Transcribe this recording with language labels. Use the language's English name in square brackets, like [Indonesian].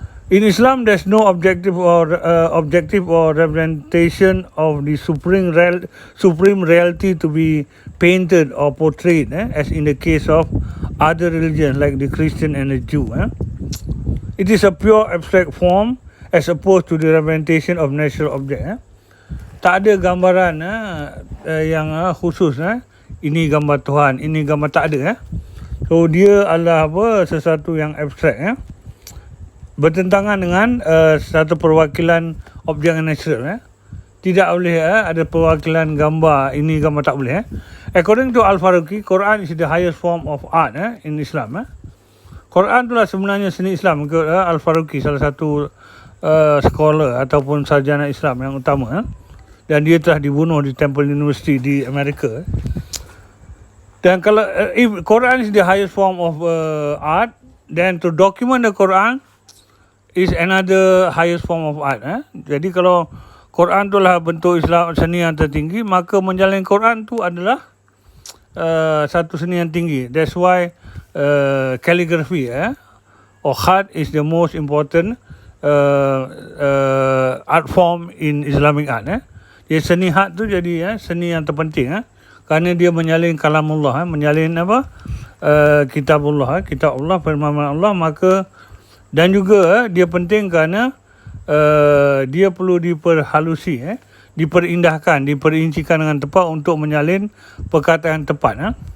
[English] In Islam, there's no objective or representation of the supreme reality to be painted or portrayed, as in the case of other religions like the Christian and the Jew. It is a pure abstract form as opposed to the representation of natural object. [Malay] Tak ada gambaran yang khusus. Ini gambar Tuhan, ini gambar, tak ada. So dia adalah sesuatu yang abstrak. Bertentangan dengan satu perwakilan objek yang natural. Tidak boleh ada perwakilan gambar, ini gambar, tak boleh. [English] According to Al-Faruqi, Quran is the highest form of art in Islam. [Malay] Quran itulah sebenarnya seni Islam. Al-Faruqi, salah satu scholar ataupun sarjana Islam yang utama. Dan dia telah dibunuh di Temple University di Amerika. [English] Dan kalau if Quran is the highest form of art, then to document the Quran is another highest form of art. [Malay] Jadi kalau Quran itulah bentuk Islam seni yang tertinggi, maka menjalin Quran tu adalah satu seni yang tinggi. [English] That's why calligraphy or khat is the most important art form in Islamic art. [Malay] Jadi seni khat tu jadi seni yang terpenting kerana dia menyalin kalamullah, menyalin kitab Allah, firman Allah, maka dan juga dia penting kerana dia perlu diperhalusi, diperindahkan, diperincikan dengan tepat untuk menyalin perkataan tepat.